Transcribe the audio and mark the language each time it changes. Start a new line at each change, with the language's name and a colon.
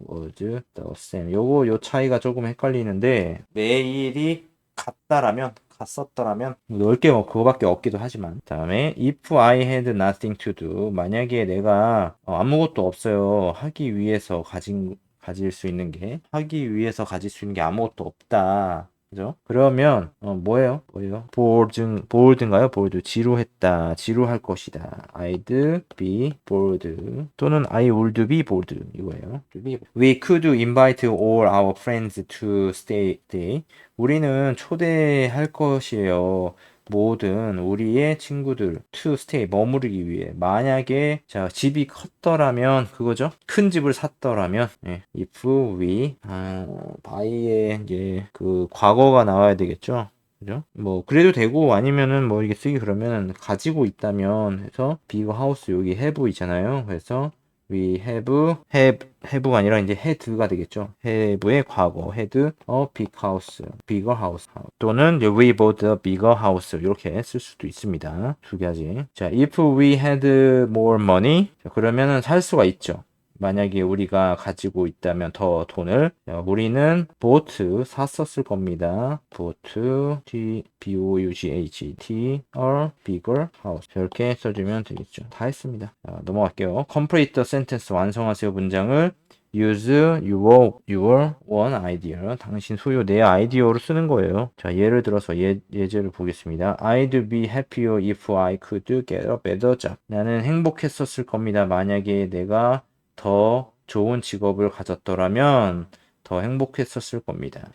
English: was the same
Korean: 요 차이가 조금 헷갈리는데 매일이 갔었더라면 넓게 뭐 그거밖에 없기도 하지만 다음에
English: if I had nothing to do
Korean: 만약에 내가 아무것도 없어요 하기 위해서 가질 수 있는 게 아무것도 없다. 그죠? 그러면 뭐예요? bored인가요? bored 지루할 것이다.
English: I'd be bored
Korean: 또는
English: I would be bored
Korean: 이거예요.
English: We could invite all our friends to stay.
Korean: 우리는 초대할 것이에요. 모든 우리의 친구들
English: to stay
Korean: 머무르기 위해 만약에 자 집이 컸더라면 그거죠 큰 집을 샀더라면
English: if we buy
Korean: 의 이제 그 과거가 나와야 되겠죠 그죠 뭐 그래도 되고 아니면은 뭐 이게 쓰기 그러면 가지고 있다면 해서 big house 여기 have 있잖아요 그래서 we have가 아니라 이제 had가 되겠죠.
English: have의 과거, had a big house, bigger house.
Korean: 또는
English: we bought a bigger house
Korean: 이렇게 쓸 수도 있습니다. 두 가지. 자,
English: if we had more money,
Korean: 자, 그러면은 살 수가 있죠. 만약에 우리가 가지고 있다면 더 돈을 우리는 bought 샀었을 겁니다.
English: bought B-O-U-G-H-T a bigger house
Korean: 이렇게 써주면 되겠죠. 다 했습니다. 자, 넘어갈게요.
English: complete the sentence
Korean: 완성하세요 문장을
English: use your own idea
Korean: 당신 소유 내 아이디어로 쓰는 거예요. 자 예를 들어서 예제를 보겠습니다.
English: I'd be happier if I could get a better job
Korean: 나는 행복했었을 겁니다. 만약에 내가 더 좋은 직업을 가졌더라면 더 행복했었을 겁니다.